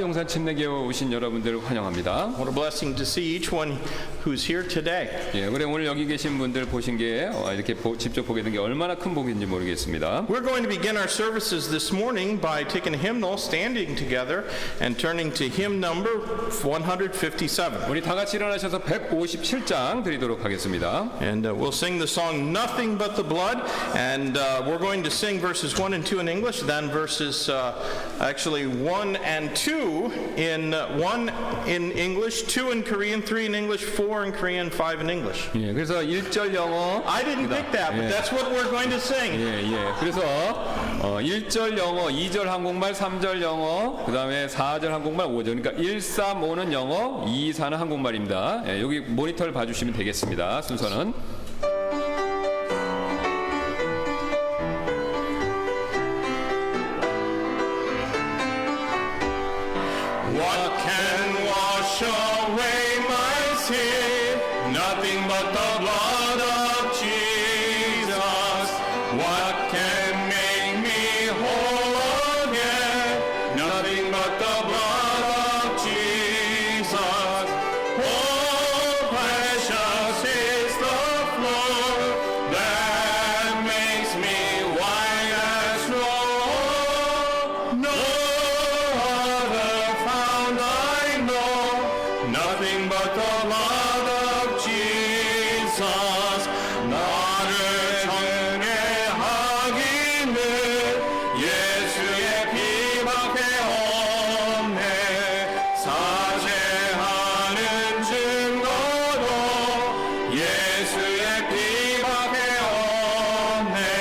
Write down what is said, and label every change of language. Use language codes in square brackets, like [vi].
[ko] 용산 침례교회 오신 여러분들을 환영합니다. [en] What a blessing to see each one who's here today. [ko] 예, 그래 오늘 여기 계신 분들 보신 게 이렇게 직접 보게 된 게 얼마나 큰 복인지 모르겠습니다. [en] We're going to begin our services this morning by taking a hymnal, standing together, and turning to hymn number 157. [ko] 우리 다 같이 일어나셔서 157장 드리도록 하겠습니다. [en] And we'll sing the song Nothing But the Blood, and we're going to sing verses 1 and 2 in English, then verses actually 1 and 2 in 1 in English, 2 in Korean, 3 in English, 4 in Korean, 5 in English. [ko] 예, 그래서 1절 영어 [en] I didn't pick that, but that's what we're going to sing. [ko] 예. 그래서 1절 영어, 2절 한국말, 3절 영어, 그다음에 4절 한국말, 5절. 그러니까 1, 3, 5는 영어, 2, 4는 한국말입니다. 예, 여기 모니터를 봐 주시면 되겠습니다. 순서는 [en] What can wash away my sin? Nothing but the blood of Jesus. What can make me whole again? Nothing but the blood of Jesus. Oh, precious is the flow that makes me white as snow. No other found I know, nothing but the blood of Jesus. [ko] 나를 정죄하기는 예수의 피밖에 없네. 사죄하는 증거도 예수의 피밖에 없네.